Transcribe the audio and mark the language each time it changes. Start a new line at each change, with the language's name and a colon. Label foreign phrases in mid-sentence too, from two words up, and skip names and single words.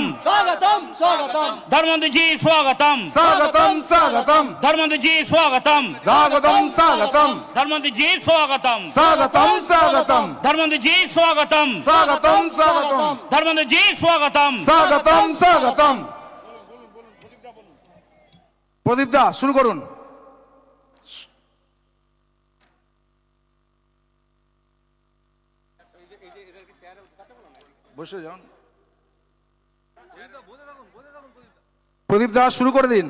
Hindi: स्वागतम स्वागतम धर्मेंद्र जी स्वागतम स्वागतम स्वागतम धर्मेंद्र जी स्वागतम स्वागतम स्वागतम धर्मेंद्र जी स्वागतम स्वागतम स्वागतम धर्मेंद्र जी स्वागतम स्वागतम स्वागतम धर्मेंद्र जी स्वागतम स्वागतम स्वागतम।
Bangla: প্রদীপ দা শুরু করুন। বসে যান, প্রদীপ দা শুরু করে দিন।